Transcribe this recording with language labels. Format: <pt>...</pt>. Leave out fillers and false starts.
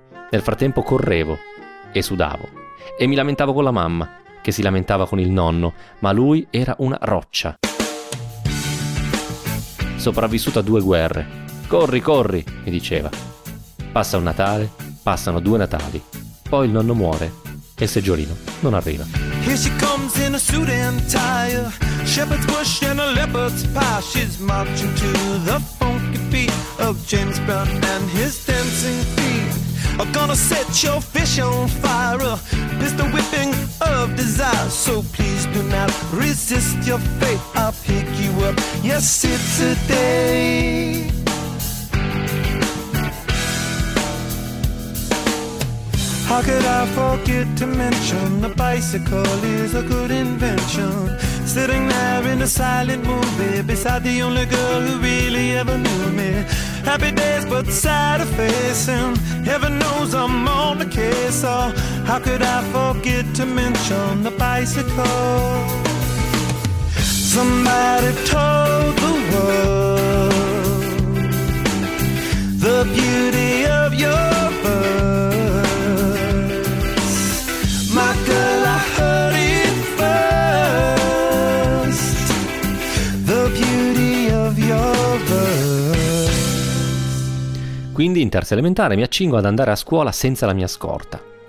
<it>Nel frattempo correvo e sudavo e mi lamentavo con la mamma, che si lamentava con il nonno, ma lui era una roccia. Sopravvissuto a due guerre. «Corri, corri!» mi diceva. Passa un Natale, passano due Natali. Poi il nonno muore e il seggiolino non arriva.</it> <en>Here she comes in a suit and tie, shepherd's bush and a leopard's pie. She's marching to the funky beat of James Brown and his dancing feet. I'm gonna set your fish on fire, pistol whipping of desire. So please do not resist your fate, I'll pick you up. Yes, it's a day. How could I forget to mention the bicycle is a good invention? Sitting there in a silent movie beside the only girl who really ever knew me. Happy days but sad a face, and heaven knows I'm on the case. Oh, how could I forget to mention the bicycle? Somebody told the world the beauty of your</en> <it>Quindi in terza elementare mi accingo ad andare a scuola senza la mia scorta.</it>